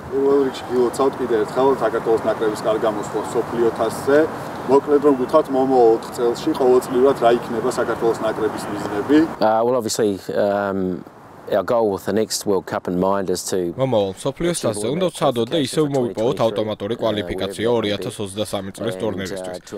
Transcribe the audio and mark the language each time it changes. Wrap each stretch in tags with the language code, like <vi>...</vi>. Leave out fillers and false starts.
<ka>პირველ რიგში გილოცავთ კიდევ ერთხელ საქართველოს ნაკრების კარგამოსვლა მსოფლიო თასზე. მოკლედ რომ გითხრათ მომავალ 4 წელში ყოველწლიურად რა იქნება საქართველოს ნაკრების მიზნები?</ka> <en>Well, obviously, our goal with the next World Cup in mind is to</en> <ka>მომავალ მსოფლიოს თასზე უნდა ვცადოთ და ისევ მოვიპოვოთ ავტომატური კვალიფიკაცია 2023 წლის ტურნირისთვის.</ka>